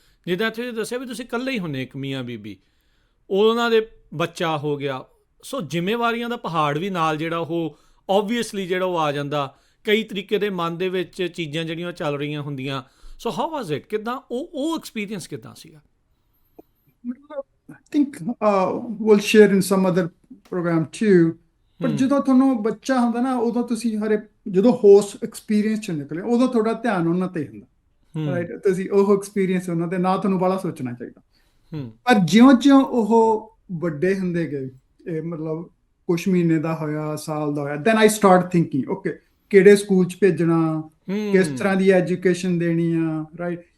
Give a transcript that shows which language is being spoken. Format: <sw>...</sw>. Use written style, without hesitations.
<pa>ਜਿੱਦਾਂ ਇੱਥੇ ਦੱਸਿਆ ਵੀ ਤੁਸੀਂ ਇਕੱਲੇ ਹੀ ਹੁੰਦੇ, ਇੱਕ ਮੀਆਂ ਬੀਬੀ, ਉਹਨਾਂ ਦੇ ਬੱਚਾ ਹੋ ਗਿਆ, ਸੋ ਜ਼ਿੰਮੇਵਾਰੀਆਂ ਦਾ ਪਹਾੜ ਵੀ ਨਾਲ ਜਿਹੜਾ ਉਹ ਓਬਵੀਅਸਲੀ ਜਿਹੜਾ ਉਹ ਆ ਜਾਂਦਾ, ਕਈ ਤਰੀਕੇ ਦੇ ਮਨ ਦੇ ਵਿੱਚ ਚੀਜ਼ਾਂ ਜਿਹੜੀਆਂ ਚੱਲ ਰਹੀਆਂ ਹੁੰਦੀਆਂ।</pa> <en>So how was it?</en> <pa>ਕਿੱਦਾਂ ਉਹ ਐਕਸਪੀਰੀਅੰਸ ਕਿੱਦਾਂ ਸੀਗਾ?</pa> <en>I think we'll share in some other program too.</en> <pa>ਪਰ ਜਦੋਂ ਤੁਹਾਨੂੰ ਬੱਚਾ ਹੁੰਦਾ ਨਾ, ਉਦੋਂ ਤੁਸੀਂ ਜਦੋਂ ਹੋਸ ਐਕਸਪੀਰੀਅੰਸ 'ਚ ਨਿਕਲੇ, ਉਦੋਂ ਤੁਹਾਡਾ ਧਿਆਨ ਉਹਨਾਂ ਤੇ ਹੁੰਦਾ, ਰਾਈਟ? ਤੁਸੀਂ ਉਹ ਐਕਸਪੀਰੀਅੰਸ ਉਹਨਾਂ ਤੇ ਨਾ ਤੁਹਾਨੂੰ ਬੜਾ ਸੋਚਣਾ ਚਾਹੀਦਾ। ਪਰ ਜਿਉਂ-ਜਿਉਂ ਉਹ ਵੱਡੇ ਹੁੰਦੇ ਗਏ, ਇਹ ਮਤਲਬ ਕੁਛ ਮਹੀਨੇ ਦਾ ਹੋਇਆ, ਸਾਲ ਦਾ ਹੋਇਆ,</pa> <en>then I start thinking,</en> <pa>okay ਕਿਹੜੇ ਸਕੂਲ 'ਚ ਭੇਜਣਾ, ਕਿਸ ਤਰ੍ਹਾਂ ਦੀ ਐਜੂਕੇਸ਼ਨ ਦੇਣੀ ਆ, ਰਾਈਟ?</pa>